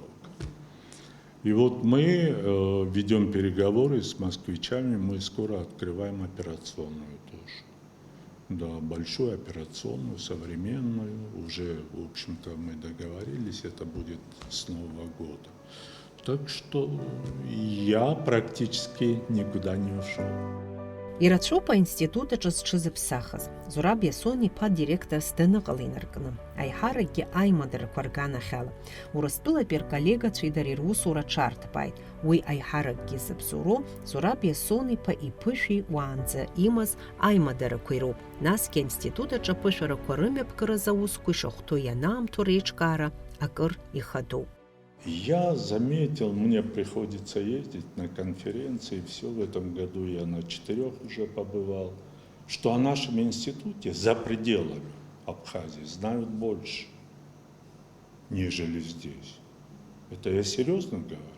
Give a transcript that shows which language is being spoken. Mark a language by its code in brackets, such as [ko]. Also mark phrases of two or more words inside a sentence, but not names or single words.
[ru] И мы ведем переговоры с москвичами, мы скоро открываем операционную тоже. Да, большую операционную, современную. Уже, в общем-то, мы договорились, это будет с Нового года. Так что я практически никуда не ушел. [ab] Ирацәоуп аинститутаҿы зҽызыԥсахыз. Зураб Иасон иԥа директорс даныҟала инаркны, аиҳаракгьы аимадарақәа рганахь ала. Урыстәылатәи рколлегацәеи дареи русура ҽарҭбааит. Уи аиҳаракгьы зыбзоуроу Зураб Иасон иԥа иԥышәеи уаанӡа имаз аимадарақәа ироуп. Насгьы аинститутаҿы аԥышәарақәа рымҩаԥгараз аусқәа ишахәҭоу ианаамҭоу реиҿкаара акыр ихадоуп. [ru] Я заметил, мне приходится ездить на конференции, все в этом году я на 4 уже побывал, что о нашем институте за пределами Абхазии знают больше, нежели здесь. Это я серьезно говорю.